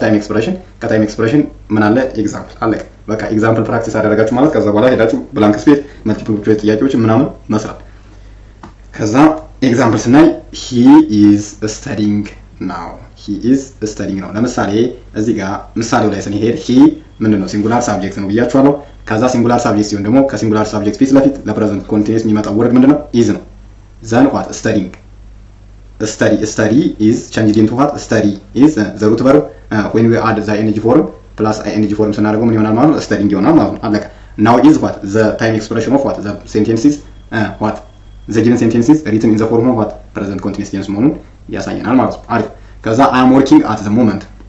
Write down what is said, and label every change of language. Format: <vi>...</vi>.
<am>ታይም ኤክስፕሬሽን። ከታይም ኤክስፕሬሽን ምን አለ? ኤግዛምፕል አለቀ። በቃ ኤግዛምፕል ፕራክቲስ አደረጋችሁ ማለት ከዛ በኋላ ሄዳችሁ ብላንክ ስፔስ መልቲፕል ቾይስ ጥያቄዎች ምናምን መስራት። ከዛ ኤግዛምፕል ስናይ</am> <en>he is studying now</en> <am>ነው። ለምሳሌ እዚህ ጋር ምሳሌው ላይ ስንሄድ he ምንድን ነው? ሲንጉላር ሳብጀክት ነው ብያችኋለሁ። ከዛ ሲንጉላር ሳብጀክት ሲሆን ደግሞ ከሲንጉላር ሳብጀክት ፊት ለፊት ለፕሬዘንት ኮንቲኒየስ የሚመጣው ወርድ ምንድነው?</am> <en>is ነው። ዘን what studying study is changed into what study is the root verb when we add the ing form plus ing form</en> <am>ስናደርገው ምን ይሆናል ማለት ነው?</am> <en>studying</en> <am>ይሆናል ማለት ነው። አለቀ።</am> <en>now is what the time expression of what the sentences what the given sentences written in the form of what present continuous tense</en> <am>መሆኑን ያሳየናል ማለት ነው። አሪፍ።</am> <en>ከዛ I am working at the moment</en>